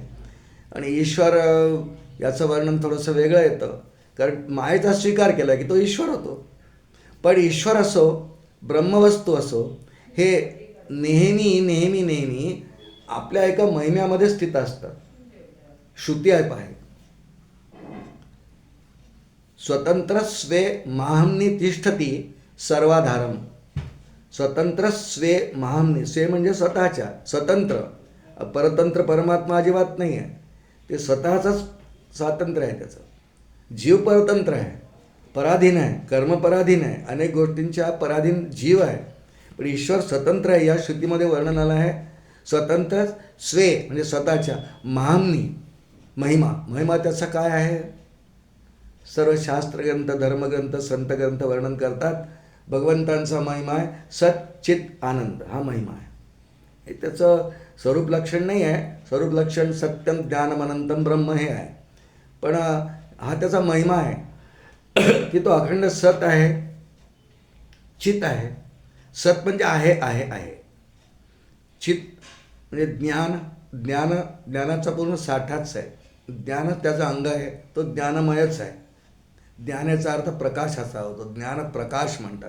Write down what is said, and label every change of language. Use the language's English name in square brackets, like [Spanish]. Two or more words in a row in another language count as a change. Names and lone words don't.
[Marathi] आणि ईश्वर याचं वर्णन थोडंसं वेगळं येतं, कारण मायेचा स्वीकार केला की तो ईश्वर होतो. पण ईश्वर असो, ब्रह्मवस्तू असो, हे नेहमी आपल्या एका महिम्यामध्ये स्थित असतात. श्रुती आहे पाहे, [Sanskrit] स्वतंत्र स्वे माहमनी तिष्ठती सर्वाधारम. स्वतंत्र स्वे माहमनी, [Marathi] स्वे म्हणजे स्वतःच्या, स्वतंत्र. परतंत्र परमात्मा अजिबात नाही आहे, ते स्वतःचंच स्वातंत्र्य आहे. त्याचं जीव परतंत्र आहे, पराधीन आहे, कर्मपराधीन आहे, अनेक गोष्टींच्या पराधीन जीव आहे. पण ईश्वर स्वतंत्र आहे. या श्रुतीमध्ये वर्णन आलं आहे [Sanskrit] स्वतंत्र स्वे [Marathi] म्हणजे स्वतःच्या, महामनी महिमा त्याचा काय आहे. सर्व शास्त्रग्रंथ, धर्मग्रंथ, संतग्रंथ वर्णन करतात. भगवंतांचा महिमा आहे सच्चित आनंद, हा महिमा आहे. हे त्याचं स्वरूप लक्षण नाही आहे. स्वरूप लक्षण [Sanskrit] सत्यम ज्ञानम अनंतम ब्रह्म [Marathi] हे आहे. पण हा त्याचा महिमा आहे की तो अखंड सत आहे, चित आहे. सत म्हणजे आहे. चित म्हणजे ज्ञानाचा पूर्ण साठाच आहे. ज्ञान त्याचा अंग आहे, तो ज्ञानमयच आहे. ज्ञानाचा अर्थ प्रकाशाचा होतो, ज्ञान प्रकाश म्हणतात.